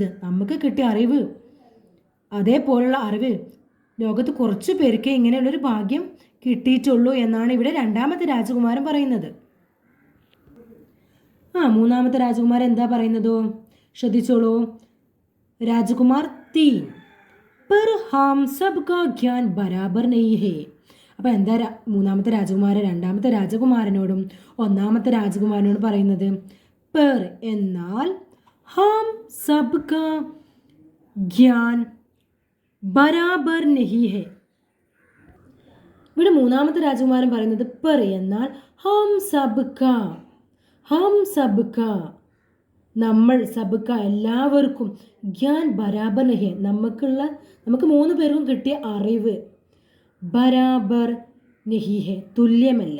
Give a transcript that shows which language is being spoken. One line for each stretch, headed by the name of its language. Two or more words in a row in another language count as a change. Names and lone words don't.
Malayalam: നമുക്ക് കിട്ടിയ അറിവ്, അതേപോലുള്ള അറിവ് ലോകത്ത് കുറച്ച് പേർക്ക് ഇങ്ങനെയുള്ളൊരു ഭാഗ്യം കിട്ടിയിട്ടുള്ളൂ എന്നാണ് ഇവിടെ 2ാമത്തെ രാജകുമാരൻ പറയുന്നത്. 3ാമത്തെ രാജകുമാരൻ എന്താ പറയുന്നതോ ശ്രദ്ധിച്ചോളൂ.
Hindi: രാജകുമാർ 3 पर हम सबका ज्ञान बराबर नहीं है.
Malayalam: അപ്പോൾ എന്താ 3ാമത്തെ രാജകുമാരൻ 2ാമത്തെ രാജകുമാരനോടും 1ാമത്തെ രാജകുമാരനോടും പറയുന്നത്?
Hindi: പെർ എന്നാൽ हम सबका ज्ञान बराबर नहीं है.
Malayalam: ഇവിടെ 3ാമത്തെ രാജകുമാരൻ പറയുന്നത് പെർ എന്നാൽ
Hindi: हम सबका
Malayalam: നമ്മൾ സബ്ക എല്ലാവർക്കും
Hindi: ज्ञान बराबर नहीं
Malayalam: നമുക്ക് 3 പേർക്കും കിട്ടിയ അറിവ്
Hindi: बराबर नहीं है
Malayalam: തുല്യമല്ല.